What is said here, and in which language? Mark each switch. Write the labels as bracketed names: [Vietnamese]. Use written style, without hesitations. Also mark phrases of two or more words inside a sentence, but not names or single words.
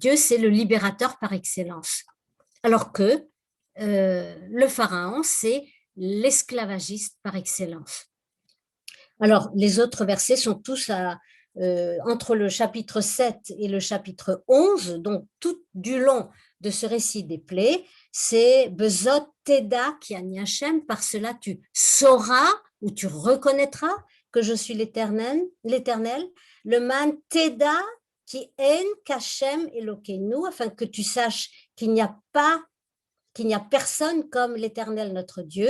[French] Dieu, c'est le libérateur par excellence. Alors que le Pharaon, c'est l'esclavagiste par excellence. Alors, les autres versets sont tous entre le chapitre 7 et le chapitre 11, donc tout du long de ce récit des plaies, c'est « [Hebrew] בזאת תדע כי אני השם [French] » par cela tu sauras ou tu reconnaîtras que je suis l'Éternel, [Hebrew] למען תדע כי אין כהשם אלוקינו, [French] afin que tu saches qu'il n'y a personne comme l'Éternel notre Dieu.